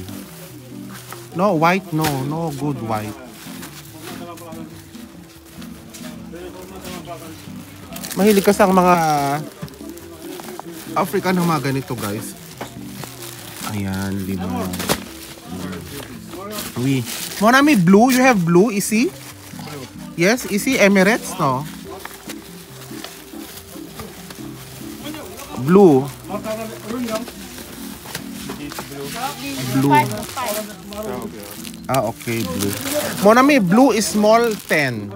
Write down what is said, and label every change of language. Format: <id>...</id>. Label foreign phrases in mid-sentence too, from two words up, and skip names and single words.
<en>No, white, no. No, good white.</en> <tl>Mahilig kasi ang mga African ng mga ganito, guys. Ayan, 5.</tl> <fr>Oui. Mon ami,</fr> <en>blue. You have blue, isi? Yes, isi Emirates, no? Blue. Blue. Okay, blue.</en> <fr>Mon ami,</fr> <en>blue is small 10.</en>